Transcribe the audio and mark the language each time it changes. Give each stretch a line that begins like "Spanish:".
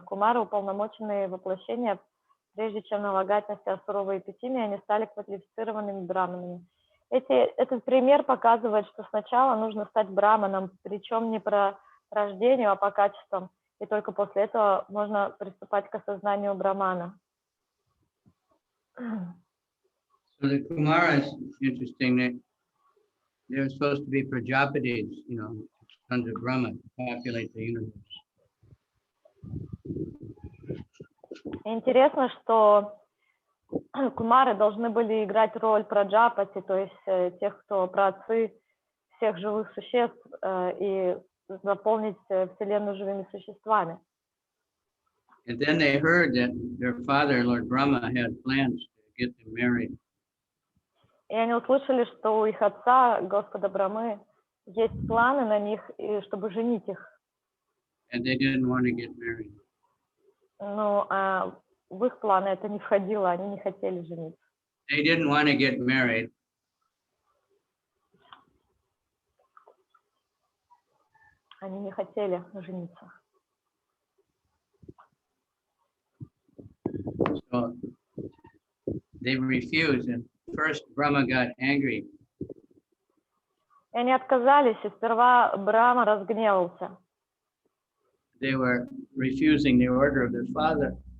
Russian: Кумары, уполномоченные воплощения, прежде чем налагать на себя суровые эпитимии, они стали квалифицированными браманами. Этот пример показывает, что сначала нужно стать браманом, причем не по рождению, а по качествам, и только после этого можно приступать к осознанию брамана.
English: So the Kumaras, interesting that they're supposed to be Prajapatis, sons of Brahma, to populate the universe.
Russian: Интересно, что кумары должны были играть роль праджапати, то есть тех, кто праотцы всех живых существ, и заполнить Вселенную живыми существами.
English: And then they heard that their father, Lord Brahma, had plans to get them married.
Russian: И они услышали, что у их отца, Господа Брамы, есть планы на них, чтобы женить их.
English: And they didn't want to get married.
Russian: Но в их планы это не входило, они не хотели жениться.
English: They didn't want to get married.
Russian: Они не хотели жениться.
English: So they refused, and first Brahma got angry.
Russian: И они отказались, и сперва Брахма разгневался.
English: They were refusing the order of their father.